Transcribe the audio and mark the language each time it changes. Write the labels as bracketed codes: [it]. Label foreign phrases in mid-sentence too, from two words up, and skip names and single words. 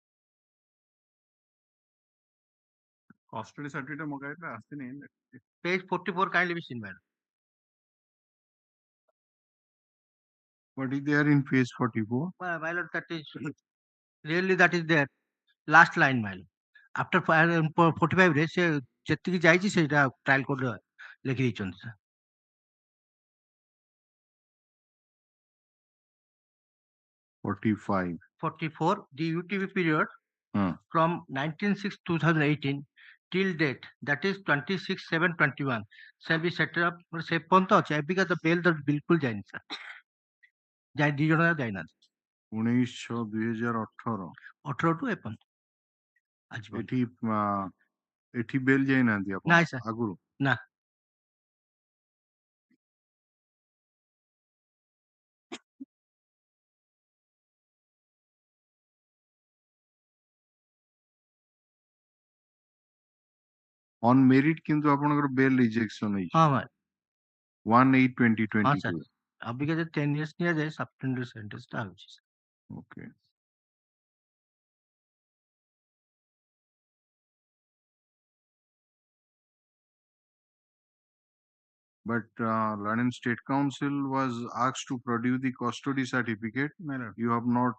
[en] Custody certificate [mr] मगायला असते नाही. [en] page 44 kindly be seen, my lord. What is there in page 44? My lord, that is really that is there. Last line, my lord. After 45 days, [or] ଯେତିକି ଯାଇଛି ସେଇଟା [en] trial court [or] ଲେଖି ଦେଇଛନ୍ତି ସାର୍. 45. 44, [en] the UTV period from 19/6/2018 till date, that is 26/7/21, shall be set up [or] ସେ ପର୍ଯ୍ୟନ୍ତ ଅଛି ଏବିକା ତ ବେଲ୍ ତ ବିଲକୁଲ ଯାଇନି ସାର୍. ଯାଇ 2 ଜଣ ଯାଇନାହାନ୍ତି. 19/6/2018 18 ଟୁ ଏପର୍ଯ୍ୟନ୍ତ ଆଜି ଏଠି ବେଲ୍ ଯାଇନାହାନ୍ତି ଆପଣ ନାଇଁ ସାର୍ ଆଗରୁ? ନା. [en] On merit [or] କିନ୍ତୁ ଆପଣଙ୍କର [en] bail rejection [or] ହେଇଛି. ହଁ ଭାଇ. 1/8/2022. ଅବିକା ଯଦି 10 years ନିଆଯାଏ ସବଟେଣ୍ଡର ସେଣ୍ଟେନ୍ସଟା ହେଉଛି. [en] Okay. But London State Council was asked to produce the custody certificate. You have not.